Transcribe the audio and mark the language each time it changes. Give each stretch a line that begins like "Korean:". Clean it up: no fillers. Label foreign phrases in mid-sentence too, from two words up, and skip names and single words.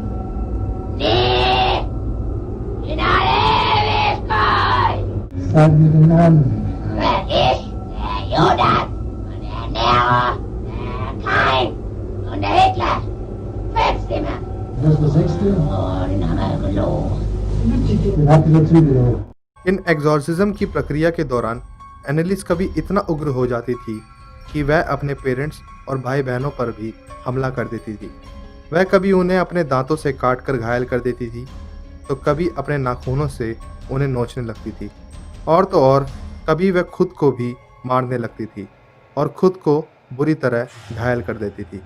German: Nie. In alle Ewigkeit. Sag mir den Namen. Ich, der Judas und der Nero, der Kain und der Hitler. 5 Stimmen. Das ist der 6. Oh, den haben wir gelogen. Den habt ihr dazu gelogen.
Hindi: इन एग्जॉर्सिज्म की प्रक्रिया के दौरान एनालिस कभी इतना उग्र हो जाती थी कि वह अपने पेरेंट्स और भाई बहनों पर भी हमला कर देती थी। वह कभी उन्हें अपने दांतों से काट कर घायल कर देती थी, तो कभी अपने नाखूनों से उन्हें नोचने लगती थी, और तो और कभी वह खुद को भी मारने लगती थी और खुद को बुरी तरह घायल कर देती थी।